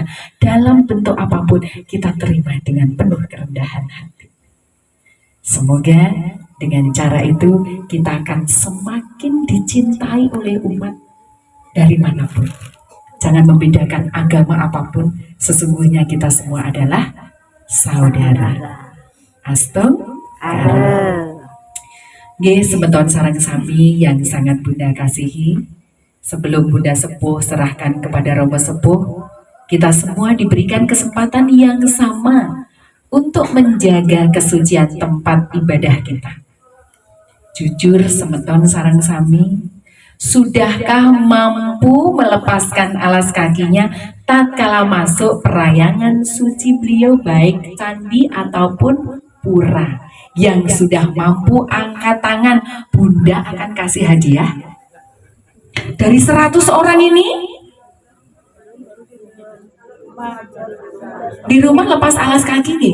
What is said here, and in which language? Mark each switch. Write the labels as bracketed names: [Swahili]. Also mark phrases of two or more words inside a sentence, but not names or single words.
[Indonesian] Dalam bentuk apapun kita terima dengan penuh kerendahan hati. Semoga dengan cara itu kita akan semakin dicintai oleh umat dari manapun. Jangan membedakan agama apapun, sesungguhnya kita semua adalah saudara. [Balinese] Semeton sarang sami [Indonesian] yang sangat Bunda kasihi, sebelum Bunda Sepuh serahkan kepada Romo Sepuh, kita semua diberikan kesempatan yang sama untuk menjaga kesucian tempat ibadah kita. [Balinese] Jujur semeton sarang sami, [Indonesian] sudahkah mampu melepaskan alas kakinya tatkala masuk perayangan suci beliau, baik candi ataupun pura? Yang sudah mampu angkat tangan, Bunda akan kasih hadiah. Dari 100 orang ini, di rumah lepas alas kaki nih?